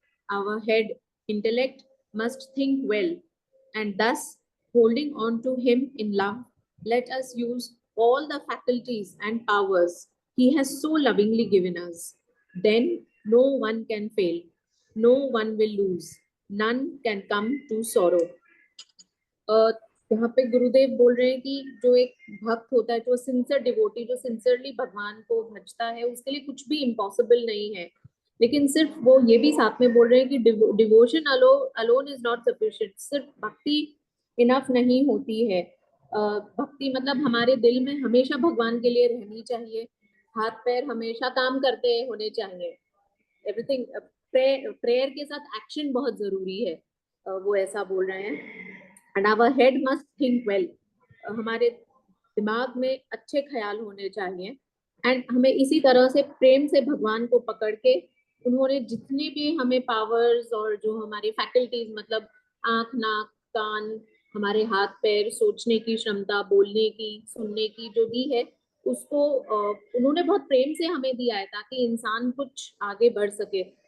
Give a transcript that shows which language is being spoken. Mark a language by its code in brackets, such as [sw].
[en] Our head, intellect, must think well, and thus, holding on to Him in love, let us use all the faculties and powers He has so lovingly given us. Then no one can fail, no one will lose, none can come to sorrow. [hi] यहाँ पे गुरुदेव बोल रहे हैं कि जो एक भक्त होता है, जो सिंसियर डिवोटी, जो सिंसियरली भगवान को भजता है, उसके लिए कुछ भी इम्पॉसिबल नहीं है। लेकिन सिर्फ वो ये भी साथ में बोल रहे हैं कि [en] Devotion alone is not sufficient. [hi] सिर्फ भक्ति इनफ नहीं होती है। भक्ति मतलब हमारे दिल में हमेशा भगवान के लिए रहनी चाहिए, हाथ पैर हमेशा काम करते होने चाहिए। एवरीथिंग प्रेयर के साथ एक्शन बहुत जरूरी है, वो ऐसा बोल रहे हैं। [en] And our head must think well. [hi] हमारे दिमाग में अच्छे ख्याल होने चाहिए। एंड हमें इसी तरह से प्रेम से भगवान को पकड़ के, उन्होंने जितने भी हमें पावर्स और जो हमारी फैकल्टीज, मतलब आंख, नाक, कान, हमारे हाथ पैर, सोचने की क्षमता, बोलने की, सुनने की जो दी है, उसको उन्होंने बहुत प्रेम से हमें दिया है ताकि इंसान कुछ आगे बढ़ सके।